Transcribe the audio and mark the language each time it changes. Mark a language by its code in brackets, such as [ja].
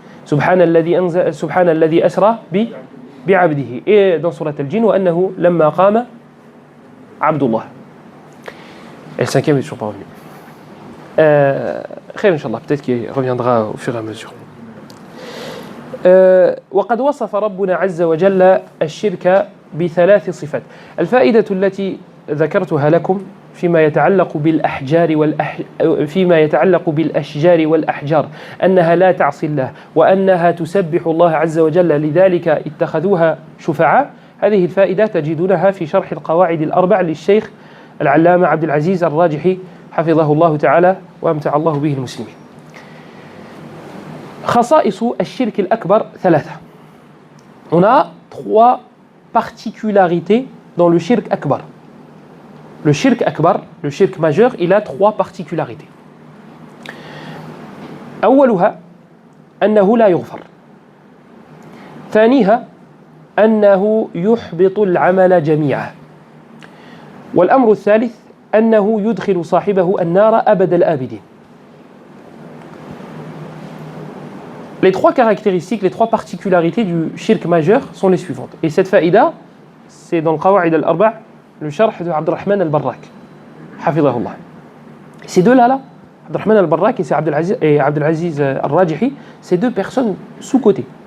[ar] Subhana alladhi asra bi'abdihi. [fr] Et dans surat al-Jinn, [ar] wa annahu lamma qama Abdullah. [fr] Et le 5e est toujours pas revenu. Khair, Inch'Allah, peut-être qu'il reviendra au fur et à mesure. [ar] وقد وصف ربنا عز وجل الشرك بثلاث صفات. الفائدة التي ذكرتها لكم فيما يتعلق بالأشجار والأحجار أنها لا تعصي الله وأنها تسبح الله عز وجل لذلك اتخذوها شفعاء. هذه الفائدة تجدونها في شرح القواعد الأربع للشيخ العلامة عبد العزيز الراجحي حفظه الله تعالى وأمتع الله به المسلمين. خصائص الشرك الأكبر ثلاثة. [fr] On a 3 particularités dans le shirk akbar. Le shirk akbar, le shirk majeur, il a 3 particularités. [ar] أولها أنه لا يغفر. ثانيها أنه يحبط العمل جميعا. والأمر الثالث أنه يدخل صاحبه النار أبد الآبدين. [fr] Les 3 caractéristiques, les 3 particularités du shirk majeur sont les suivantes. Et cette faïda, c'est dans le Qawa'id al-Arba', le sharh de Abdurrahman al-Barrak, hafidhahullah. Ces deux-là, Abdurrahman al-Barrak et Abdelaziz al-Rajihi, c'est 2 personnes sous-cotées.